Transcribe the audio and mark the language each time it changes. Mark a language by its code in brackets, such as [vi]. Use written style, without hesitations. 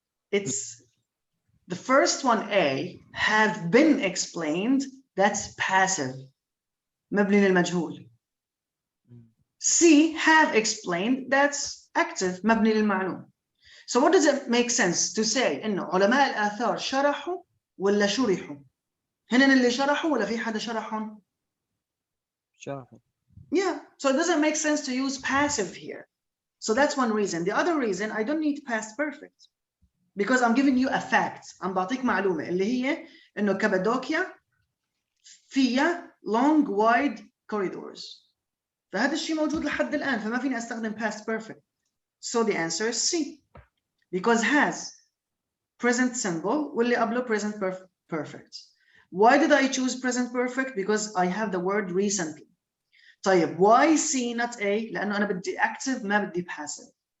[en] It's the first one, A, have been explained, that's passive. [ar] مبني للمجهول. [en] C, have explained, that's active. [ar] مبني للمعلوم. [en] So what does it make sense to say [ar] إنه علماء الآثار شرحوا ولا شرحوا؟ هنا اللي شرحوا ولا في حدا شرحهم؟ شرحوا. [en] Yeah, so it doesn't make sense to use passive here. So that's one reason. The other reason, I don't need past perfect because I'm giving you a fact. I'm [ar] بعطيك معلومة اللي هي إنه كابادوكيا فيها [en] long wide corridors. [ar] فهذا الشيء موجود لحد الآن فما فيني أستخدم past perfect. [en] So the answer is C because has present simple [ar] واللي قبله [en] present perfect. Why did I choose present perfect? Because I have the word recently. [ar] طيب [en] why C not A؟ [ar] لأنه أنا بدي active ما بدي passive.